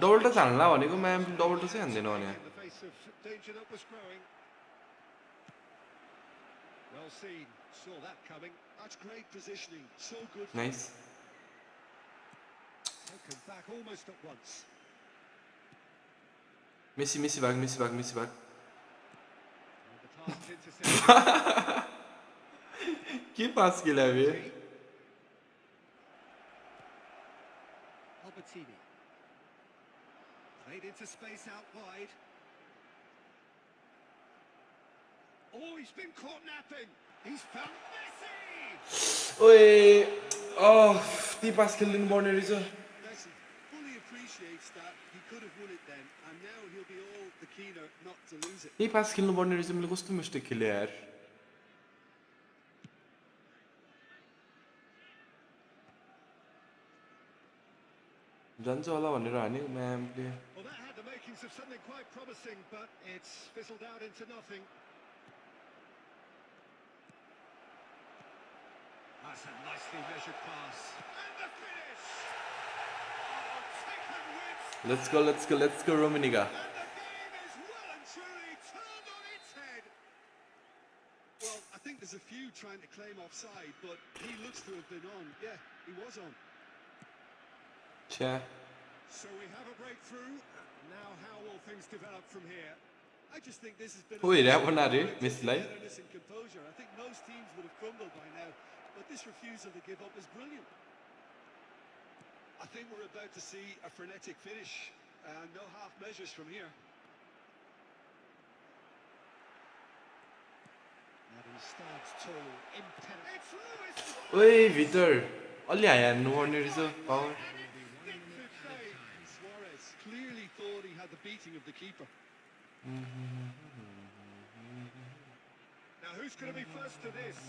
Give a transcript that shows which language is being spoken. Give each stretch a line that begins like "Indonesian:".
Hindi: दौड़ता जाना
Nepali: भनेको म्याम दौड़ता चाहिँ हान्दैन भने.
English: in the face of danger that was growing. Well seen. Saw that coming. That's great positioning. So good. Nice. Taken back almost at once. Messi back. And the pass is intercepted.
Nepali: के pass खेला बे?
English: Albertini. Played into space out wide. Oh, he's been caught napping. He's found Messi!
Nepali: ओए ती pass खेल्नु पर्ने रहेछ.
English: Messi fully appreciates that he could have won it then, and now he'll be all the keener not to lose it.
Nepali: यही pass खेल्नु पर्ने रहेछ. मैले कस्तो मिस्टेक खेले यार. जान्छ होला भनेर हानेको म्यामले.
English: Well, that had the makings of something quite promising, but it's fizzled out into nothing. That's a nicely measured pass. And the finish! Oh, taken with... Let's go Romaniga. And the game is well and truly turned on its head. Well, I think there's a few trying to claim offside, but he looks to have been on. Yeah, he was on. छ्या. So we have a breakthrough. Now how will things develop from here? I just think this has been
Nepali: हो हेरे बना रे मेसीलाई.
English: togetherness and composure. I think most teams would have crumbled by now, but this refusal to give up is brilliant. I think we're about to see a frenetic finish. No half measures from here. And he stands tall, impenetrable. It's Lewis!
Nepali: ओए भित्र अलि हान्नु पर्ने रहेछ.
English: Power. Instinctive save. Suarez clearly thought he had the beating of the keeper. Now who's going to be first to this?